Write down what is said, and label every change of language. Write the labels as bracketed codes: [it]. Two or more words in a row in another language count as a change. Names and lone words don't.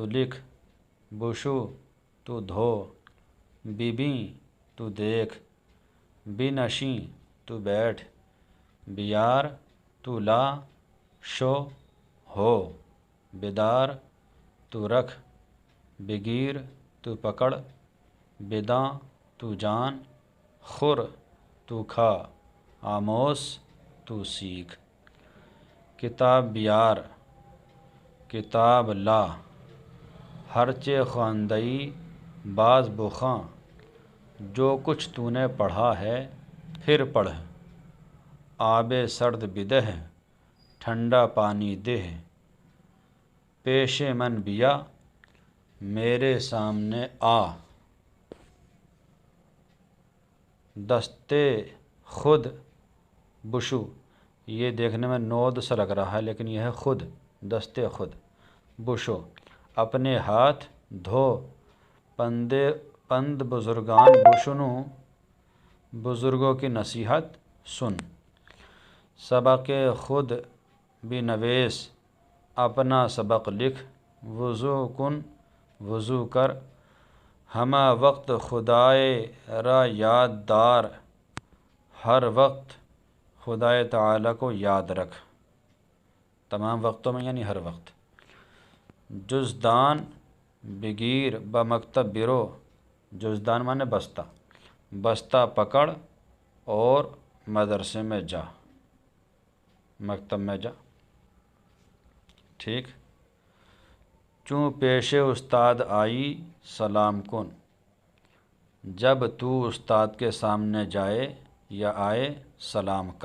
[ur] لکھ، بوشو تو دھو، ببیں تو دیکھ، بنشیں تو بیٹھ، بیار تو لا، شو ہو، بیدار تو رکھ، بگیر تو پکڑ، بداں تو جان، خور تو کھا، آموس تو سیکھ۔ [fa] کتاب بیار، [ur] کتاب لا، [fa] ہرچے خواندئی باز بخواں، [ur] جو کچھ تو نے پڑھا ہے پھر پڑھ۔ [fa] آب سرد بدہ، [ur] ٹھنڈا پانی دہ، [fa] پیش من بیا، [ur] میرے سامنے آ، [fa] دستے خود بشو، [ur] یہ دیکھنے میں نود سا لگ رہا ہے لیکن یہ ہے خود، [fa] دستے خود، بشو [ur] اپنے ہاتھ دھو، [fa] پند بزرگان بشنو، [ur] بزرگوں کی نصیحت سن۔ [fa] سبق خود بنویس، [ur] اپنا سبق لکھ، [fa] وضو کن، [ur] وضو کر، [fa] ہمہ وقت خدائے را یاد دار، [ur] ہر وقت خدائے تعالیٰ کو یاد رکھ، تمام وقتوں میں یعنی ہر وقت۔ [fa] جزدان بگیر بمکتب برو، [ur] جزدان مانے بستہ، بستہ پکڑ اور مدرسے میں جا، مکتب میں جا۔ ٹھیک۔ [fa] چوں پیش استاد آئی سلام کن، [ur] جب تو استاد کے سامنے جائے یا آئے سلام کر۔